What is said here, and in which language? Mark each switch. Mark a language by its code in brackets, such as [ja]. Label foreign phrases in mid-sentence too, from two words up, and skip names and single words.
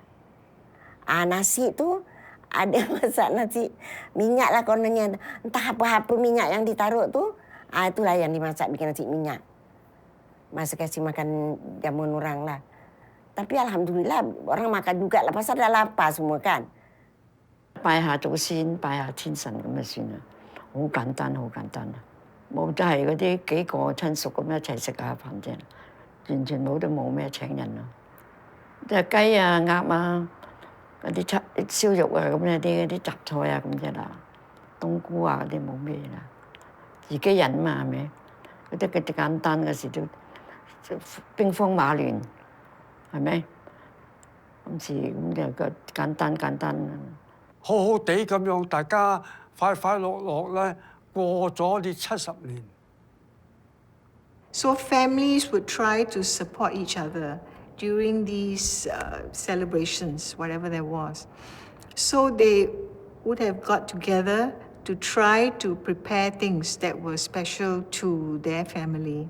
[ms] Nasi tu ada masak nasi minyak lah kononnya. Entah apa-apa minyak yang ditaruh tu, itulah yang dimasak bikin nasi minyak. Masa kasih makan jamuan orang lah. Tapi alhamdulillah orang makan juga lah, pasal dah lapar semua kan. [yue] 拜下祖先，拜下天神咁就算啦，好簡單，好簡單啊！冇就係嗰啲幾個親屬咁一齊食下飯啫，完全冇咩請人咯。即係雞啊、鴨啊、嗰啲燒肉啊咁嗰啲雜菜啊咁啫啦，冬菇啊嗰啲冇咩啦，自己人嘛係咪？嗰啲簡單嘅事都兵荒馬亂係咪？今次咁就個簡單。好好地咁樣，大家快樂咧過咗呢70年。 [en] So families would try to support each other during these celebrations, whatever there was. So they would have got together to try to prepare things that were special to their family.